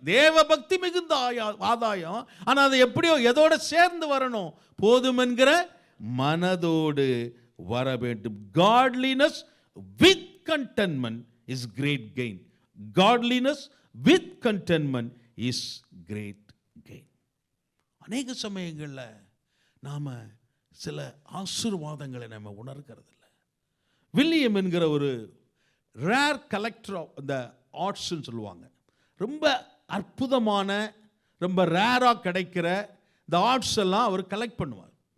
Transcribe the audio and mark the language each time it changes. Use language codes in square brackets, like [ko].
[ta] தேவ பக்தி மிகுந்த ஆதாயம். ஆனா அது எப்படியோ எதோட சேர்ந்து வரணும்? போதும் என்கிற மனதோடு வர வேண்டும். [en] Godliness with contentment is great gain. Godliness with contentment is great gain. [ta] அநேக சமயங்களில் நாம சில ஆசீர்வாதங்களை நம்ம உணர்கிறது இல்லை. வில்லியம் என்கிற ஒரு ரேர் கலெக்டர் ஆஃப் இந்த ஆர்ட்ஸ்ன்னு சொல்லுவாங்க. ரொம்ப அற்புதமான, ரொம்ப ரேராக கிடைக்கிற இந்த ஆர்ட்ஸ் எல்லாம் அவர் கலெக்ட் பண்ணுவார்.